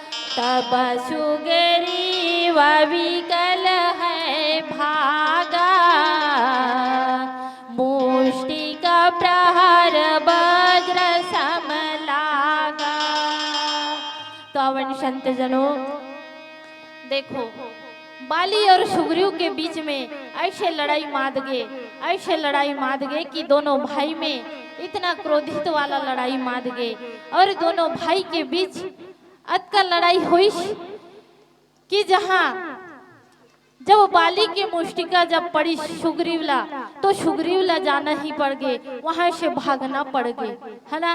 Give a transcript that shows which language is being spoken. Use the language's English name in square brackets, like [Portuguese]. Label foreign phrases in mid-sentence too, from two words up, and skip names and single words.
[Awadhi] तब सुग्रीव विकल है भागा, मुष्टि का प्रहार वज्र सम लागा। [Chhattisgarhi] तो अवन संत जनों देखो, बाली और सुग्रीव के बीच में ऐसे लड़ाई माद गए कि दोनों भाई में इतना क्रोधित वाला लड़ाई माद गए। और दोनों भाई के बीच अतका लड़ाई हुई कि जहां जब बाली की मुष्टिका जब पड़ी सुग्रीवला, तो सुग्रीवला जाना ही पड़ गए, वहां से भागना पड़ गए, है ना।